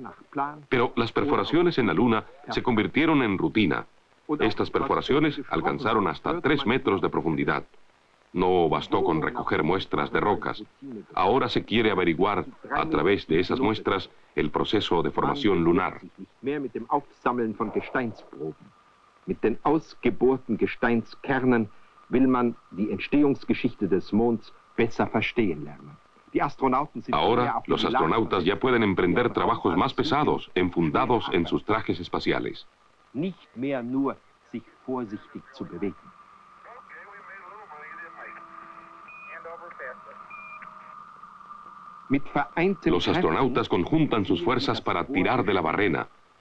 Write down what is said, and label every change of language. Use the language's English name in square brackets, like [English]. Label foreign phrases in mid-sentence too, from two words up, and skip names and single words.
[Spanish] Pero las perforaciones en la Luna se convirtieron en rutina. Estas perforaciones alcanzaron hasta 3 metros de profundidad. No bastó con recoger muestras de rocas. Ahora se quiere averiguar a través de esas muestras el proceso de formación lunar. [German] Mit den ausgebohrten Gesteinskernen will man die Entstehungsgeschichte des Monds besser verstehen lernen. [Spanish] Ahora, los astronautas ya pueden emprender trabajos más pesados, enfundados en sus trajes espaciales. [German] Nicht mehr nur sich vorsichtig zu bewegen. [Spanish] Los astronautas conjuntan sus fuerzas para tirar de la barrena.